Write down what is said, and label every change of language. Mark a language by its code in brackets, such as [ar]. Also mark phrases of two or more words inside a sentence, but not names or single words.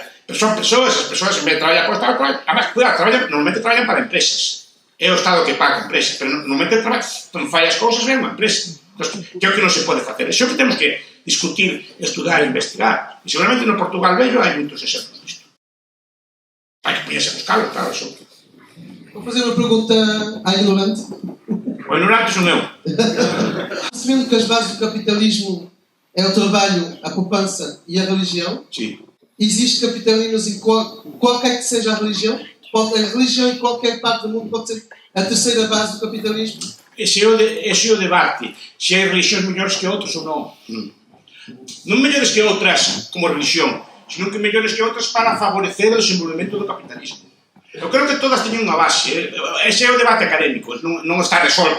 [gl] Pero son persoas, as persoas en vez de traballar por Estado, normalmente traballan para empresas. É o Estado que paga a empresa, pero normalmente fai as cousas ben unha empresa. Que é o que non se pode facer. Iso que temos que discutir, estudar e investigar. E seguramente no Portugal vello hai moitos exemplos disto. Hai que poñerse a buscarlo, claro, iso. [pt] Vou fazer uma pergunta à ignorante. O ignorante son eu. Sabendo que as bases do capitalismo é o trabalho, a poupança e a religião, [gl] Sí. [pt] existe capitalismo em qualquer que seja a religião em qualquer parte do mundo pode ser a terceira base do capitalismo? [gl] Ese é o debate. Se hai religións mellores que outros ou non. Non mellores que outras como religión, senón que mellores que outras para favorecer o desenvolvemento do capitalismo. Eu creo que todas teñen unha base. Ese é o debate académico, non está resolto.